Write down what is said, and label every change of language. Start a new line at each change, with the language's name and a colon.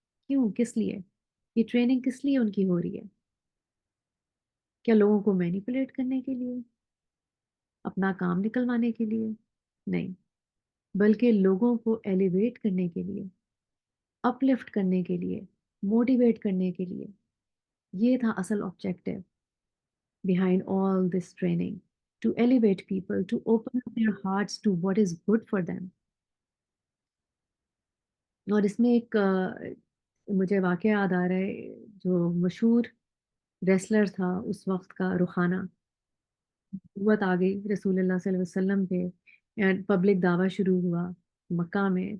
Urdu: کیوں؟ کس لیے یہ ٹریننگ کس لیے ان کی ہو رہی ہے؟ کیا لوگوں کو مینیپولیٹ کرنے کے لیے، اپنا کام نکلوانے کے لیے؟ نہیں، بلکہ لوگوں کو ایلیویٹ کرنے کے لیے، اپ لفٹ کرنے کے لیے، موٹیویٹ کرنے کے لیے. یہ تھا اصل objective
English: behind all this training, to elevate people, to open up their hearts to what is good for them.
Urdu: اور اس میں ایک مجھے واقعہ یاد آ رہا ہے، جو مشہور ریسلر تھا اس وقت کا، رخانہ. نبوت آ گئی رسول اللہ صلی اللہ علیہ وسلم پہ، پبلک دعویٰ شروع ہوا مکہ میں.